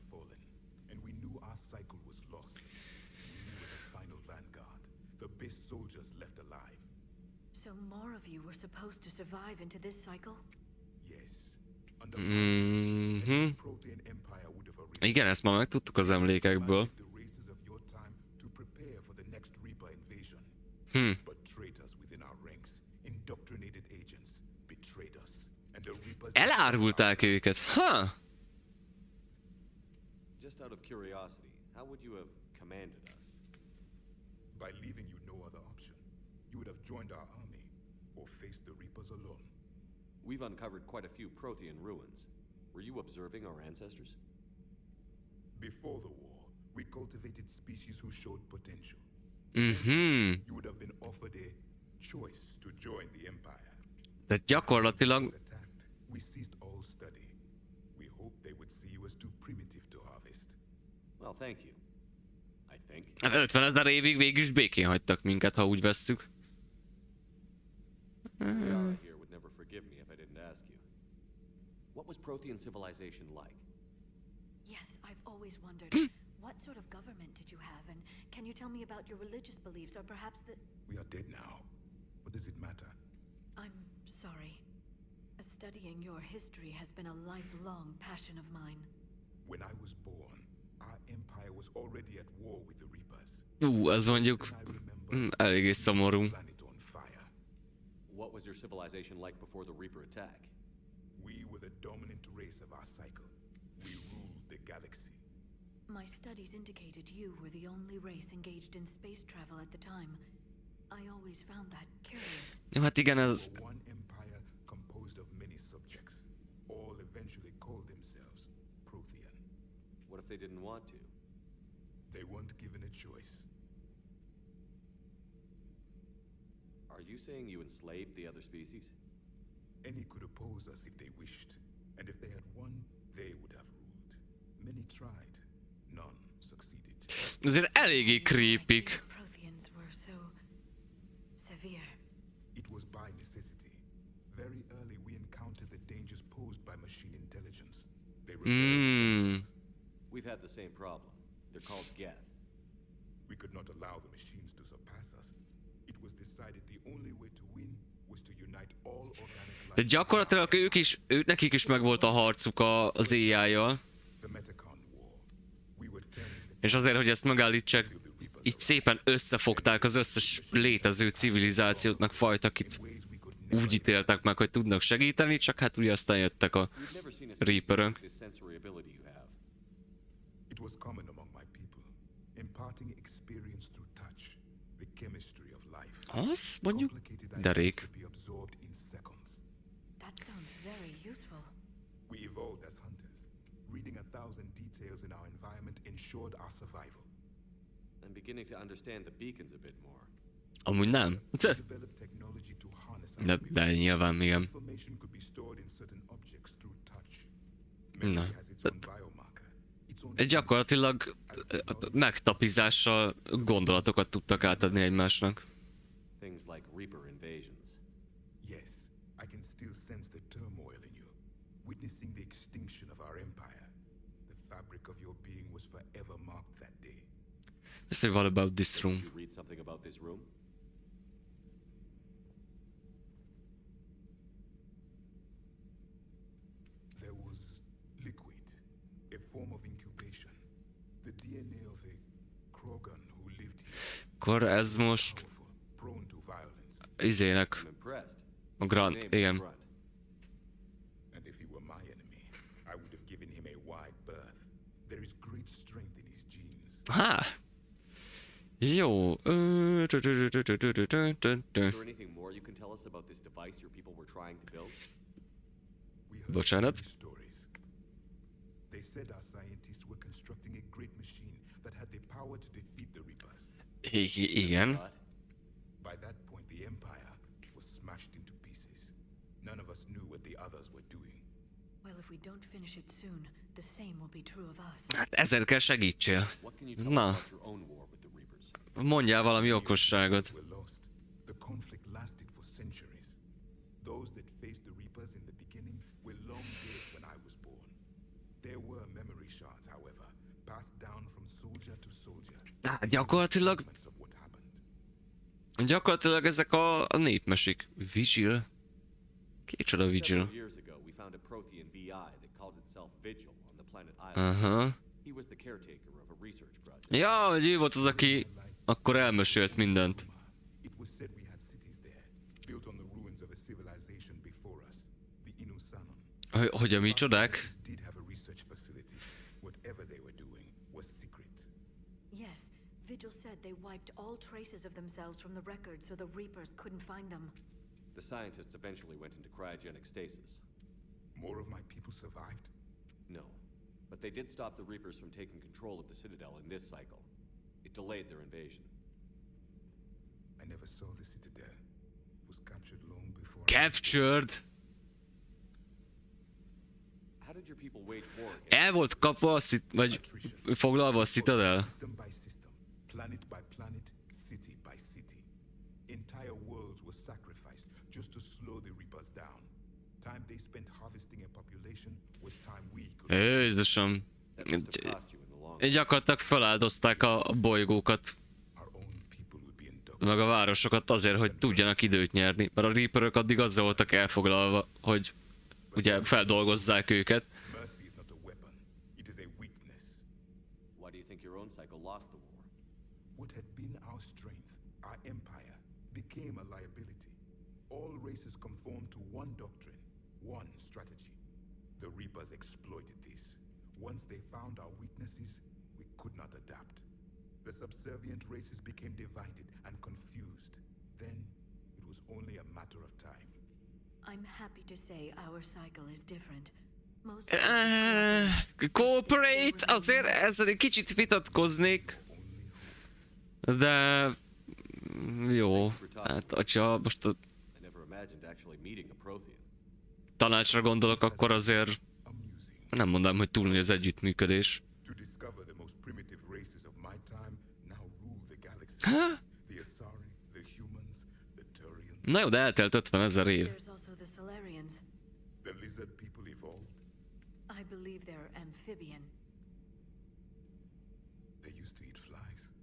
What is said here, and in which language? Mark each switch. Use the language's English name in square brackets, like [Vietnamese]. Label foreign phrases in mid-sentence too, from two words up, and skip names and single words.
[English] Fallen, and we knew our cycle was lost. We were the final vanguard, the best soldiers left alive. So more of you were supposed to survive into this cycle? Yes. Under the Protean Empire would have arranged [Hungarian] Igen, ezt már megtudtuk az emlékekből. [English] the races of your time to prepare for the next Reaper invasion. But traitors within our ranks, indoctrinated agents, betrayed us, and the Reapers... [Hungarian] Elárulták őket. Ha! [English] Just out of curiosity, how would you have commanded us? By leaving you no other option, you would have joined our army, or faced the Reapers alone. We've uncovered quite a few Prothean ruins. Were you observing our ancestors? Before the war, we cultivated species who showed potential. You would have been offered a choice to join the Empire. [Hungarian] De gyakorlatilag... [English] Was attacked. We ceased all study. We hoped they would see you as too primitive to harvest. Well, thank you. I think. [Hungarian] 50 000 évig végül is békén hagytak minket, ha úgy vesszük. [English] Yara here would never forgive me if I didn't ask you. What was Prothean civilization like? Yes, I've always wondered. What sort of government did you have, and can you tell me about your religious beliefs, or perhaps the... We are dead now. What does it matter? I'm sorry. Studying your history has been a lifelong passion of mine. When I was born, our empire was already at war with the Reapers. [Hungarian] Ez mondjuk... [English] I remember [Hungarian] eléggé szomorú. [English] the planet on fire. What was your civilization like before the Reaper attack? We were the dominant race of our cycle. We ruled the galaxy. My studies indicated you were the only race engaged in space travel at the time. I always found that curious. [Hungarian] Jó, hát igen, ez... [English] For one empire composed of many subjects, all eventually called themselves Prothean. What if they didn't want to? They weren't given a choice. Are you saying you enslaved the other species? Any could oppose us if they wished, and if they had won, they would have ruled. Many tried. None succeeded. [Hungarian] Azért eléggé creepy. [English] Protheans were so severe. It was by necessity. Very early we encountered the dangers posed by machine intelligence. They rebelled against us. We've had the same problem. They're called Geth. We could not allow the machines to surpass us. It was decided the only way to win was to unite all organic life. [Hungarian] De gyakorlatilag nekik is megvolt a harcuk az AI-jal. [English] The Metacon War. We were turning the [Hungarian] És azért, hogy ezt megállítsák, így szépen összefogták az összes létező civilizációt, meg fajt, akit úgy ítéltek meg, hogy tudnak segíteni, csak hát ugye aztán jöttek a [English] We've never seen a [Hungarian] Reaperök. [English] species with the sensory ability you have. It was common among my people, imparting experience through touch, the chemistry of life. [Hungarian] Az mondjuk [English] Complicated [Hungarian] derék. [English] ideas could be absorbed in seconds. That sounds very useful. We evolved as hunters. Reading 1,000 details in our environment ensured our survival. I'm beginning to understand the beacons a bit more. [Hungarian] Amúgy nem. [English] Developed technology to harness our [Hungarian] De nyilván igen. [English] information could be stored in certain objects through touch. [Hungarian] Na. [English] Memory has its own biomarker. Its own [Hungarian] Gyakorlatilag megtapizással gondolatokat tudtak átadni egymásnak. [English] Things like Reaper invasions. Yes, I can still sense the turmoil in you, witnessing the extinction of our empire. The fabric of your being was forever marked that day. Let's say what about this room? Did you read something about this room? There was liquid, a form of incubation, the DNA of a Krogan who lived here, [Hungarian] Akkor ez most [English] prone to violence. [Hungarian] izének [English] I'm impressed. [Hungarian] a Grant, [English] Name is [Hungarian] igen. [English] Grunt. And if he were my enemy, I would have given him a wide berth. There is great strength in his genes. [Hungarian] Há! Jó. [English] Is there anything more you can tell us about this device your people were trying to build? We heard [Hungarian] Bocsánat. [English] many stories. They said our scientists were constructing a great machine that had the power to defeat the Reapers. [Hungarian] Igen. [English] But By that point, the Empire was smashed into pieces. None of us knew what the others were doing. Well, if we don't finish it soon, the same will be true of us. [Hungarian] Hát ezért kell segítsél. [English] what can you tell [Hungarian] Na. [English] us about your own war with the Reapers? [Hungarian] Mondjál valami okosságot. [English] Were lost. The conflict lasted for centuries. Those that faced the Reapers in the beginning were long dead when I was born. There were memory shards, however, passed down from soldier to soldier. [Hungarian] Hát gyakorlatilag, [English] Fragments of what happened. [Hungarian] gyakorlatilag ezek a népmesék. Vigil? Kicsoda Vigil? [English] Several years ago, we found a Prothean VI that called itself Vigil on the planet Island. [Hungarian] Aha. [English] He was the caretaker of a research project. [Hungarian] Ja, hogy ő volt az, aki akkor elmesélt mindent. [English] It was said we had cities there, built on the ruins of a civilization before us, the Inusanon. [Hungarian] Hogy a micsodák? [English] Scientists did have a research facility. Whatever they were doing was secret. Yes, Vigil said they wiped all traces of themselves from the records so the Reapers couldn't find them. The scientists eventually went into cryogenic stasis. More of my people survived. No, but they did stop the Reapers from taking control of the Citadel in this cycle. It delayed their invasion. I never saw the Citadel. It was captured long before. Captured? How did your people wage war against [Hungarian] El volt kapva a vagy foglalva a Citadel? [English] System by system, planet by planet, city by city. Entire worlds were sacrificed just to slow the Reapers down. Time they spent harvesting a population was time we could. [Hungarian] Jézusom. [English] that must have cost you in the long run? [Hungarian] Gyakorlatilag feláldozták a bolygókat, [English] Our own people would be inducted. [Hungarian] meg a városokat azért, hogy tudjanak időt nyerni. Mert a Reaperök addig azzal voltak elfoglalva, hogy ugye feldolgozzák őket. [English] Mercy is not a weapon; it is a weakness. Why do you think your own cycle lost the war? What had been our strength, our empire, became a liability. All races conformed to one doctrine, one strategy. The Reapers exploited this. Once they found our weaknesses, we could not adapt. The subservient races became divided and confused. Then, it was only a matter of time. I'm happy to say our cycle is different. Most Cooperate, [Hungarian] azért ezzel egy kicsit vitatkoznék. De... Jó, hát hogyha most a [English] I never imagined actually meeting a Prothean. [Hungarian] tanácsra gondolok, akkor azért [English] Amusing. [Hungarian] Nem mondom, hogy túl nagy az együttműködés. [English] To discover the most primitive races of my time now rule the galaxy. The Asari, the humans, the Turians. [Hungarian] Na jó, de eltelt 50 000 év. [English] There's also the Solarians. The lizard people evolved. I believe they're amphibian. They used to eat flies.